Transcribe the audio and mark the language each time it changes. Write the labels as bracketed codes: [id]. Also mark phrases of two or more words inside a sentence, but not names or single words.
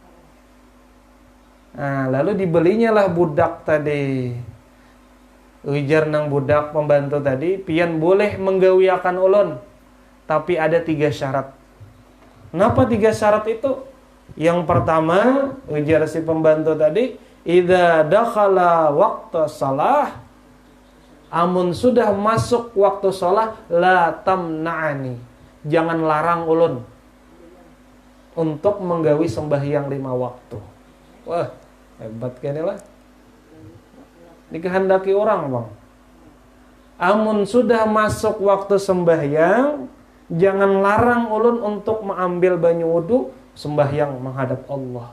[bjn] Nah, lalu dibelinya lah budak tadi. Ujar nang budak pembantu tadi, pian boleh menggawiakan ulun, tapi ada 3 syarat. Kenapa 3 syarat itu? Yang pertama, ujar si pembantu tadi, [ar] إذا دخل وقت الصلاة, [bjn] amun sudah masuk waktu sholat, [ar] لا تمنعني, [bjn] jangan larang ulun untuk menggawi sembahyang 5 waktu. Wah, hebat kayaknya lah. Dikehendaki orang, bang. Amun sudah masuk waktu sembahyang, jangan larang ulun untuk mengambil banyu wudu sembahyang menghadap Allah.